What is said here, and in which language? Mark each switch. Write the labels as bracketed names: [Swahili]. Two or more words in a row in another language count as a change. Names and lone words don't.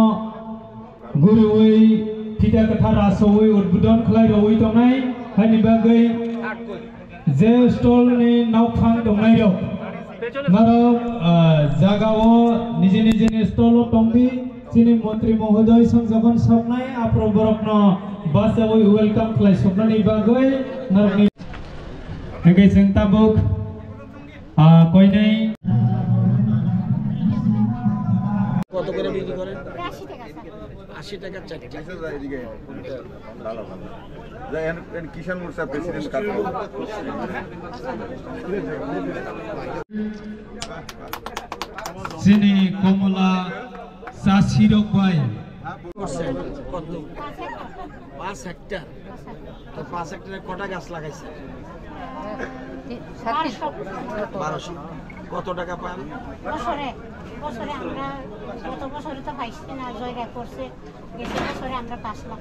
[Kok Borok] gurui pita katha rasoi udbudon khlai roi tongnai hani bagai je stall ni naufang dongnai rok narok jagao nije nije ni stall tongbi sini Montri Mohodoy sangjokon soknai apro borokno basawoi welcome khlai soknani bagai narokni Oke, sing tabuk koinai [Bangla] কত করে বিক্রি করেন 80 টাকা চারটি কিষান মোর্চা প্রেসিডেন্ট [Kok Borok] sini Kamola sasirok bai [Bangla] কত 5 হেক্টর তো 5 হেক্টরে কটা গাছ লাগাইছে 1200 কত টাকা পান বছরে বছরে আমরা গত বছরে তো পাইছি না জয়গা করছে গেছে বছরে আমরা 5 লাখ